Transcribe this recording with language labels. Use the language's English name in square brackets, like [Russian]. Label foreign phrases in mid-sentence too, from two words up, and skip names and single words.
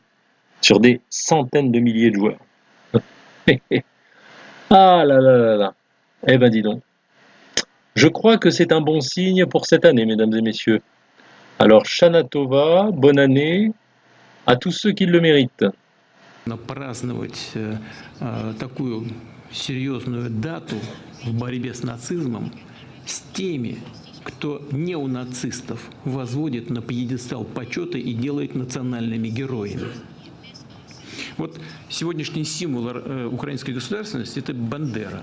[French] Sur des centaines de milliers de joueurs. Ah là là là là. Eh ben dis donc. Je crois que c'est un bon signe pour cette année, mesdames et messieurs. Alors, [Hebrew] שנה טובה, [French] bonne année à tous ceux qui le méritent. [Russian] Праздновать такую серьезную дату в борьбе с нацизмом с теми, кто неонацистов возводит на пьедестал почета и делает национальными героями. Вот сегодняшний символ украинской государственности – это Бандера.